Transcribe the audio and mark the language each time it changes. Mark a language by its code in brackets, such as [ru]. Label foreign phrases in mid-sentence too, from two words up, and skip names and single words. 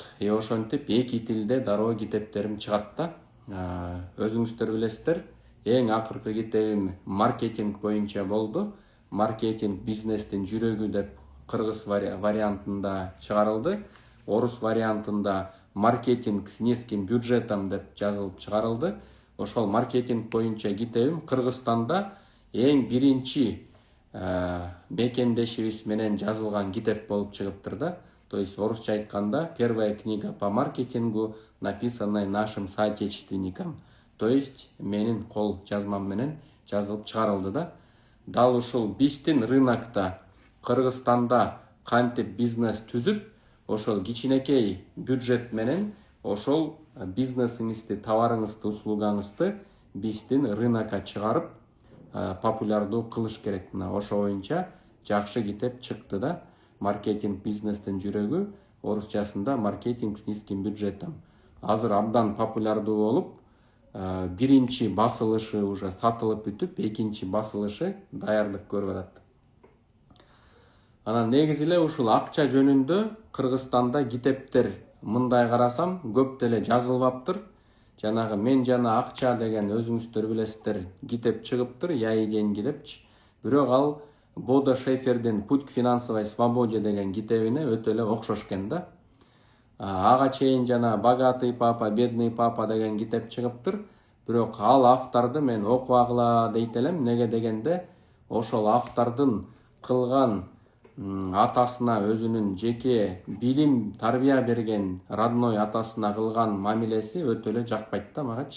[ky] Ошентип эки тилде дароо китептерим чыгат да. Өзүңүздөр билесиздер, эң акыркы китебим маркетинг боюнча болду. Маркетинг бизнестин жүрөгү деп кыргыз вариантында чыгарылды. Орус вариантында [ru] маркетинг с низким бюджетом [ky] деп жазылып чыгарылды. Ошол маркетинг боюнча китебим Кыргызстанда эң биринчи мекендешибиз менен жазылган китеп болуп чыгыптыр да. [ru] То есть [ky] орусча айтканда [ru] первая книга по маркетингу, написанная нашим соотечественникам. То есть [ky] менин кол жазмам менен жазылып чыгарылды да. Дал ушул биздин рынокто Кыргызстанда кантип бизнес түзүп, ошол кичинекей бюджет менен ошол бизнесиңизди, товарыңызды, услугаңызды биздин рынокко чыгарып, популярдуу кылыш керек. Ошо боюнча жакшы китеп чыкты да. Маркетинг бизнестин жүрөгү, орусчасында [ru] маркетинг с низким бюджетом. [ky] Азыр абдан популярдуу болуп, биринчи басылышы уже сатылып бүтүп, экинчи басылышы даярдык көрүп атат. Анан негизи эле ушул акча жөнүндө Кыргызстанда китептер мындай карасам көп деле жазылбаптыр. Жанагы мен жана акча деген өзүңүздөр билесиздер китеп чыгыптыр, яйген китепчи. Бирок ал Бодо Шефердин Путь к финансовой свободе деген китебине өтө эле окшош экен да. Ага чейин жана Богатый папа, Бедный папа деген китеп чыгыптыр. Бирок ал авторду мен окубагыла дейт элем. Неге дегенде ошол автордун кылган атасына, өзүнүн жеке билим, тарбия берген родной атасына кылган мамилеси өтө эле жакпайт да магачы.